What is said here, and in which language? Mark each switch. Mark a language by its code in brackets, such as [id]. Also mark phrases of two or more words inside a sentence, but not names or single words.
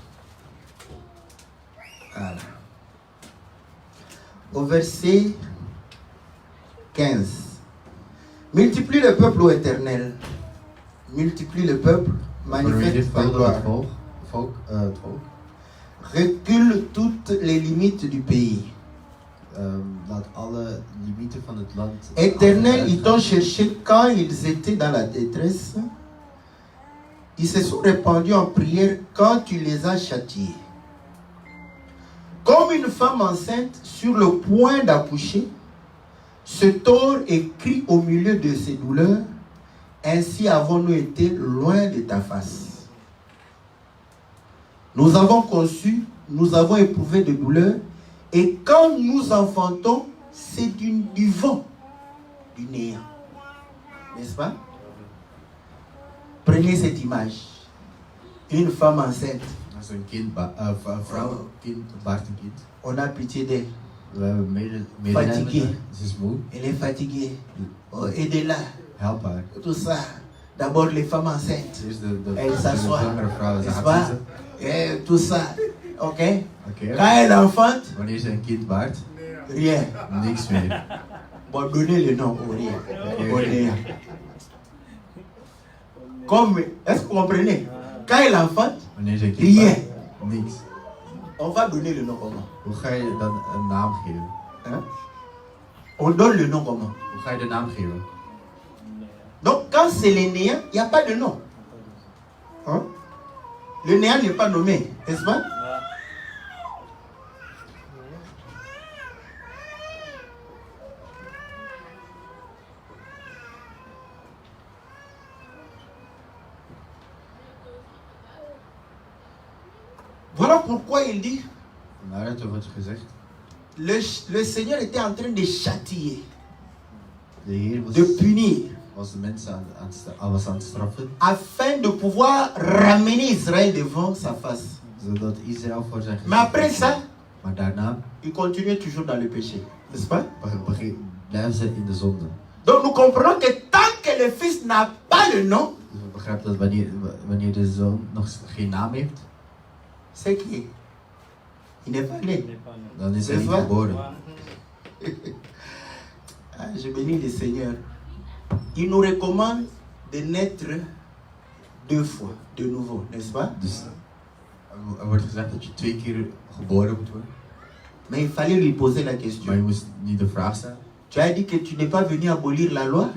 [fr] Voilà. Au verset 15. Multiplie le peuple, ô Éternel. Multiplie le peuple, manifeste ta gloire. Recule toutes les limites du pays. [nl] Laat alle limieten van het land. [fr] Éternel, ils t'ont cherché quand ils étaient dans la détresse. Ils se sont répandus en prière quand tu les as châtiés. Comme une femme enceinte sur le point d'accoucher, se tord et crie au milieu de ses douleurs. Ainsi avons-nous été loin de ta face. Nous avons conçu, nous avons éprouvé de douleurs, et quand nous enfantons, c'est du vent, du néant. N'est-ce pas? Prenez cette image. Une femme enceinte. [nl] Als een kind, vrouw, kind, baart een kind. [fr] On a pitié d'elle. [nl] We hebben medelijden met haar. Ze is moe. [fr] Elle est fatiguée. Oh, aidez-la. [nl] Help haar. [fr] Tout ça. D'abord les femmes enceintes. [nl] Eerst [fr] Elle s'assoit. [nl] zwangere vrouwen. Ze [fr] N'est-ce [nl] gaat [fr] pas? [nl] zitten. [fr] Et tout ça. Ok? [nl] Oké. [fr] Quand elle enfante, [nl] Wanneer ze een kind baart, [fr] rien. [nl] niks meer. [fr] Bon, donnez le nom au rien. Au néant. Comme, est-ce que vous comprenez? Quand elle enfante, [nl] Wanneer ze een kind [fr] rien. [nl] baart, niks. [fr] On va donner le nom comment? [nl] Hoe ga je dan een naam geven? [fr] Hein? On donne le nom comment? [nl] Hoe ga je de naam geven? [fr] Donc quand c'est le néant, il n'y a pas de nom. Hein? Le néant n'est pas nommé, n'est-ce pas? Voilà pourquoi il dit, [nl] Daaruit wordt gezegd, [fr] le Seigneur était en train de châtier, [nl] de Heer [fr] de punir, [nl] was de mensen was aan het straffen, [fr] afin de pouvoir ramener Israël devant sa face. [nl] zodat Israël voor zijn [fr] Mais après [nl] gezicht [fr] ça, [nl] maar daarna [fr] il continuait toujours dans le péché, n'est-ce pas? [nl] blijven ze in de zonde. [fr] Donc nous comprenons que tant que le Fils n'a pas le nom, [nl] Dus we begrijpen dat wanneer de zoon nog geen naam heeft, [fr] c'est qu'il n'est pas né. [nl] dan is hij [fr] C'est [nl] niet [fr] vrai? [nl] geboren. [fr] Ah, je bénis le Seigneur. Il nous recommande de naître 2 fois, de nouveau, n'est-ce pas? [nl] Dus er wordt gezegd dat je 2 keer geboren moet worden. [fr] Mais il fallait lui poser la [nl] Maar je [fr] question. [nl] moest niet de vraag stellen. [fr] Tu as dit que tu n'es pas venu abolir la loi,